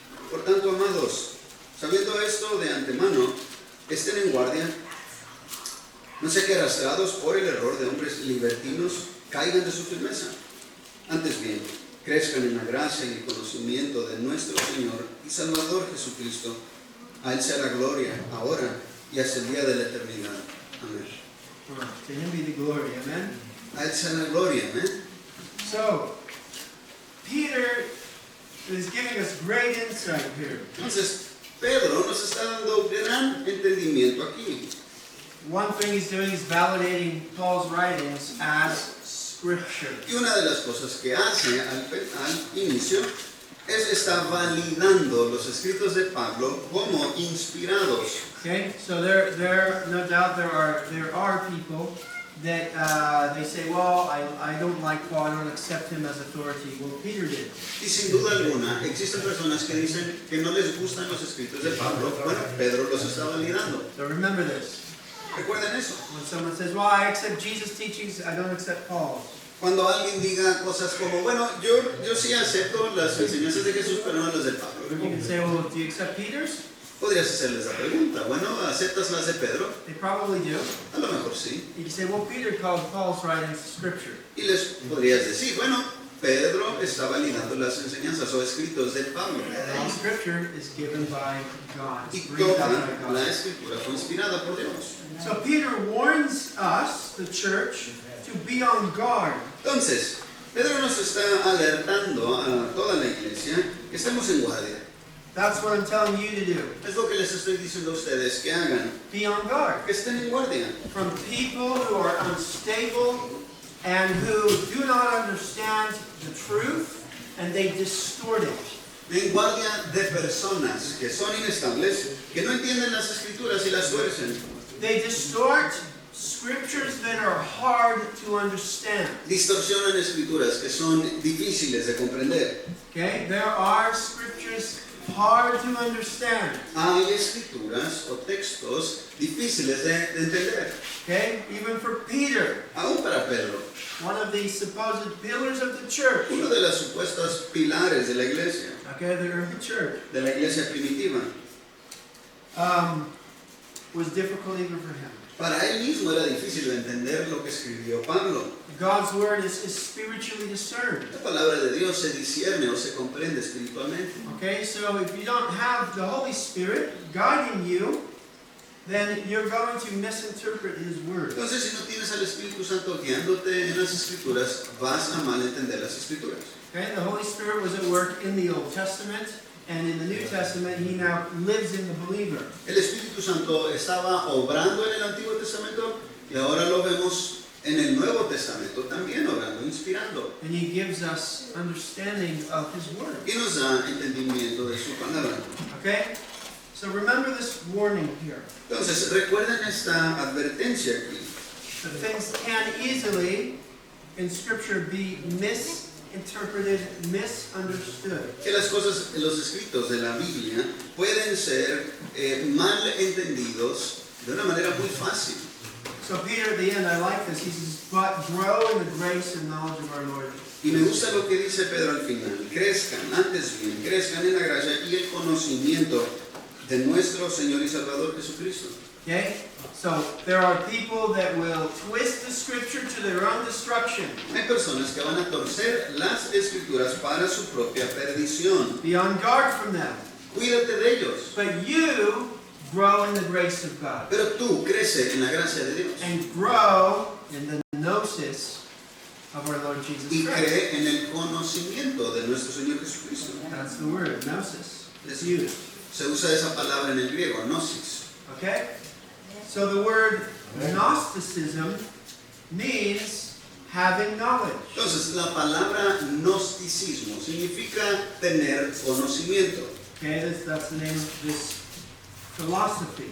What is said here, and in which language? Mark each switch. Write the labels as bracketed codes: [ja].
[es] Por tanto, amados, sabiendo esto de antemano, estén en guardia, no sean que arrastrados por el error de hombres libertinos caigan de su firmeza. Antes bien, crezcan en la gracia y el conocimiento de nuestro Señor y Salvador Jesucristo. A Él sea la gloria, ahora y hasta el día de la eternidad. Amén. [en] To him be the glory. Amen. [es] A Él sea la gloria. Amén. [en] So, Peter is giving us great insight here. [es] Entonces, Pedro nos está dando gran entendimiento aquí. [en] One thing he's doing is validating Paul's writings as Scripture. [es] Y una de las cosas que hace al inicio es está validando los escritos de Pablo como inspirados. [en] Okay, so there, no doubt there are people that they say, well, I don't like Paul, I don't accept him as authority. Well, Peter did. [es] Y sin duda alguna, existen personas que dicen que no les gustan los escritos de Pablo. Bueno, Pedro los está validando. [en] So remember this. [es] Recuerden eso. [en] When someone says, well, I accept Jesus' teachings, I don't accept Paul's. [es] Cuando alguien diga cosas como, bueno, yo sí acepto las enseñanzas de Jesús, pero no las de Pablo. [en] You can say, well, do you accept Peter's? [es] Podrías hacerles la pregunta, bueno, ¿aceptas las de Pedro? [en] They probably do. [es] A lo mejor sí. [en] You can say, well, Peter called Paul's writings Scripture. [es] Y les podrías decir, bueno, Pedro está validando las enseñanzas o escritos de Pablo. [en] All Scripture is given by God. [es] Y [en] It's breathed out by [es] toda la [en] God. [es] escritura fue inspirada por Dios. [en] So Peter warns us, the church, to be on guard. [es] Entonces, Pedro nos está alertando a toda la iglesia que estemos en guardia. [en] That's what I'm telling you to do. [es] Es lo que les estoy diciendo a ustedes que hagan, [en] Be on guard. [es] que estén en guardia. [en] From people who are unstable and who do not understand the truth and they distort it. [es] En guardia de personas que son inestables, que no entienden las escrituras y las tuercen. [en] They distort scriptures that are hard to understand. [es] Distorsionan escrituras que son difíciles de comprender. [en] Okay? There are scriptures hard to understand. [es] Hay escrituras o textos difíciles de entender. [en] Okay? Even for Peter, [es] Aún para Pedro, [en] one of the supposed pillars of the church. [es] uno de los supuestos pilares de la iglesia [en] church. [es] de la iglesia primitiva. [en] Was difficult even for him. [es] Para él mismo era difícil de entender lo que escribió Pablo. [en] God's word is spiritually discerned. [es] La palabra de Dios se discierne o se comprende espiritualmente. [en] Okay, so if you don't have the Holy Spirit guiding you, then you're going to misinterpret His word. [es] Entonces, si no tienes al Espíritu Santo guiándote en las escrituras, vas a malentender las escrituras. [en] Okay, the Holy Spirit was at work in the Old Testament, and in the New Testament, He now lives in the believer. [es] El Espíritu Santo estaba obrando en el Antiguo Testamento y ahora lo vemos en el Nuevo Testamento también obrando, inspirando. [en] And He gives us understanding of His word. [es] Y nos da entendimiento de su palabra. [en] Okay, so remember this warning here. [es] Entonces, recuerden esta advertencia aquí. [en] That things can easily, in Scripture, be misinterpreted, misunderstood. [es] Que las cosas, los escritos de la Biblia pueden ser mal entendidos de una manera muy fácil. [en] So Peter, at the end, I like this. He says, "But grow in the grace and knowledge of our Lord." [es] Y me gusta lo que dice Pedro al final. Crezcan, antes bien, crezcan en la gracia y el conocimiento de nuestro Señor y Salvador Jesucristo. [en] Okay? So there are people that will twist the Scripture to their own destruction. [es] Hay personas que van a torcer las escrituras para su propia perdición. [en] Be on guard from them. [es] Cuídate de ellos. [en] But you grow in the grace of God. [es] Pero tú crece en la gracia de Dios. [en] And grow in the gnosis of our Lord Jesus [es] Y [en] Christ. [es] cree en el conocimiento de nuestro Señor Jesucristo. [en] That's the word, gnosis. It's used. [es] Se usa esa palabra en el griego, gnosis. [en] Okay? So the word Gnosticism means having knowledge. [es] Entonces, la palabra gnosticismo significa tener conocimiento. [en] Okay, that's the name of this philosophy.